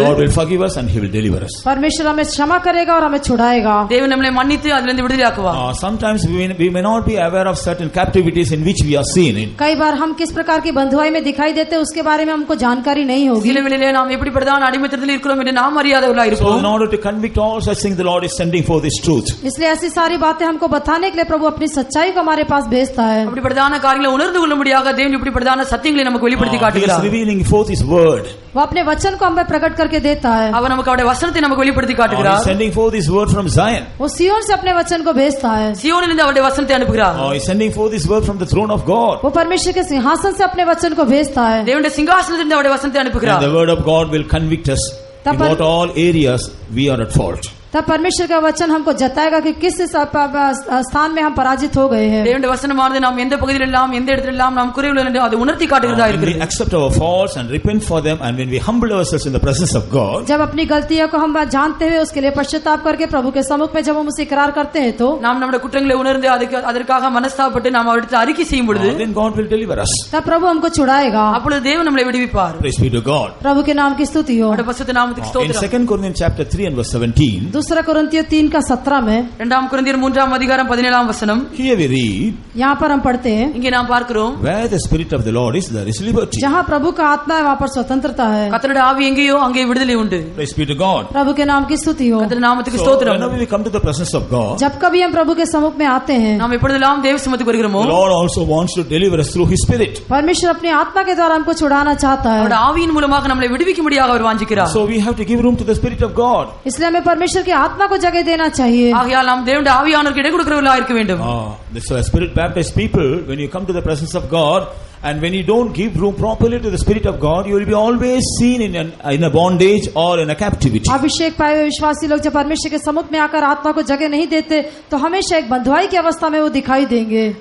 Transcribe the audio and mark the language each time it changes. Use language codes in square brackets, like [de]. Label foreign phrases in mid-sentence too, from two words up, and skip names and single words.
[en] Lord will forgive us and He will deliver us. [hi] परमेश्वर हमें क्षमा करेगा और हमें छुड़ाएगा. [ta] தேவன் நம்மை மன்னித்து அதிலிருந்து விடுதலையாக்குவார். [en] Sometimes we may not be aware of certain captivities in which we are seen in. [hi] कई बार हम किस प्रकार की बंधुआई में दिखाई देते हैं उसके बारे में हमको जानकारी नहीं होगी. [ta] சில வேளையிலே நாம் எப்படிப்பட்டதான அடிமைத்தனத்தில் இருக்கிறோம் என்று நாம் அறியாதவர்களாய் இருப்போம். [en] So in order to convict all such things, the Lord is sending forth His truth. [hi] इसलिए ऐसी सारी बातें हमको बताने के लिए प्रभु अपनी सच्चाई को हमारे पास भेजता है. [ta] அப்படிப்பட்டதான காரியங்களை உணர்ந்து கொள்ளும்படியாக தேவன் இப்படிப்பட்டதான சத்தியங்களை நமக்கு வெளிப்படுத்தி [en] He is [ta] காட்டுகிறார். [en] revealing forth His word. [hi] वो अपने वचन को हमें प्रकट करके देता है. [ta] அவர் நமக்கு அவருடைய வசனத்தை நமக்கு வெளிப்படுத்தி [en] He is [ta] காட்டுகிறார். [en] sending forth His word from Zion. [hi] वो सिय्योन से अपने वचन को भेजता है. [ta] சியோனிலிருந்து அவருடைய வசனத்தை அனுப்புகிறார். [en] He is sending forth His word from the throne of God. [hi] वो परमेश्वर के सिंहासन से अपने वचन को भेजता है. [ta] தேவனுடைய சிங்காசனத்திலிருந்து அவருடைய வசனத்தை [en] And [ta] அனுப்புகிறார். [en] the word of God will convict us in what all areas we are at fault. [hi] तब परमेश्वर का वचन हमको जताएगा कि किस स्थान में हम पराजित हो गए हैं. [ta] தேவனுடைய வசனமானது நாம் எந்த பகுதியில் எல்லாம் எந்த இடத்தில் எல்லாம் நாம் குறைவுள்ளோம் என்று அது உணர்த்தி காட்டுகிறதா [en] When we [ta] இருக்கிறது. [en] accept our faults and repent for them, and when we humble ourselves in the presence of God, [hi] जब अपनी गलतियों को हम जानते हुए उसके लिए पश्चाताप करके प्रभु के सम्मुख में जब हम उसे इकरार करते हैं, तो [ta] நாம் நம்முடைய குற்றங்களை உணர்ந்து அதற்காக மனஸ்தாபப்பட்டு நாம் அவரிடத்தில் அறிக்கை செய்யும் பொழுது [en] then God will deliver us. [hi] तब प्रभु हमको छुड़ाएगा. [ta] அப்பொழுது தேவன் நம்மை விடுவிப்பார். [en] Praise be to God. [hi] प्रभु के नाम की स्तुति हो. [ta] அவருடைய பரிசுத்த நாமத்துக்கு [en] In [ta] ஸ்தோத்திரம். [en] 2 Corinthians chapter 3 and verse 17, [hi] दूसरा कोरिन्थियों 3 का 17 में, [ta] 2 கொரிந்தியர் 3 அதிகாரம் 17 வசனம், [en] here we read, [hi] यहाँ पर हम पढ़ते हैं, [ta] இங்கே நாம் பார்க்கிறோம், [en] where the Spirit of the Lord is, there is liberty. [hi] जहाँ प्रभु का आत्मा है वहाँ पर स्वतंत्रता है. [ta] கர்த்தருடைய ஆவி எங்கேயோ அங்கே விடுதலை உண்டு. [en] Praise be to God. [hi] प्रभु के नाम की स्तुति हो. [ta] கர்த்தருடைய நாமத்துக்கு [en] So [ta] ஸ்தோத்திரம். [en] whenever we come to the presence of God, [hi] जब कभी हम प्रभु के सम्मुख में आते हैं, [ta] நாம் எப்பொழுதெல்லாம் தேவ சமூகத்துக்கு வருகிறோமோ, [en] the Lord also wants to deliver us through His Spirit. [hi] परमेश्वर अपनी आत्मा के द्वारा हमको छुड़ाना चाहता है. [ta] அவருடைய ஆவியின் மூலமாக நம்மை விடுவிக்கும்படியாக அவர் வாஞ்சிக்கிறார். [en] So we have to give room to the Spirit of God. [hi] इसलिए हमें परमेश्वर की आत्मा को जगह देना चाहिए. [ta] ஆகையால் நாம் தேவனுடைய ஆவியானவருக்கு இடம் கொடுக்கிறவர்களாக இருக்க வேண்டும். [en] So as Spirit baptized people, when you come to the presence of God, and when you don't give room properly to the Spirit of God, you will be always seen in a bondage or in a captivity. [hi] अभिषेक पाए हुए विश्वासी लोग जब परमेश्वर के सम्मुख में आकर आत्मा को जगह नहीं देते, तो हमेशा एक बंधुआई की अवस्था में वो दिखाई देंगे.